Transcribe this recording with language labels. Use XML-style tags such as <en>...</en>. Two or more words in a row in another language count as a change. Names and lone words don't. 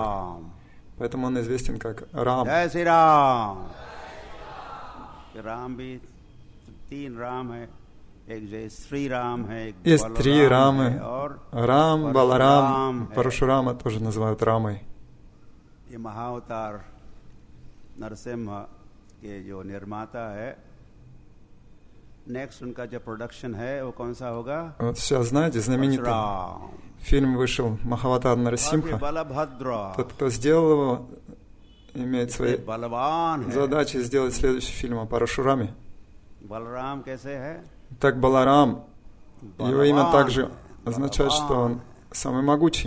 <ru>Поэтому он известен как Рам. Есть три Рамы. Рам, Баларам, Парашурама тоже называют Рамой.</ru> <hi>ये जो निर्माता है, नेक्स्ट उनका जो प्रोडक्शन है वो कौन सा होगा?</hi> <ru>Вот сейчас, знаете, знаменитый фильм вышел Махаватар Нарасимха. Тот, кто сделал его, имеет своей задачей сделать следующий фильм о Парашураме. Так Баларам, его имя также означает, что он самый могучий.</ru>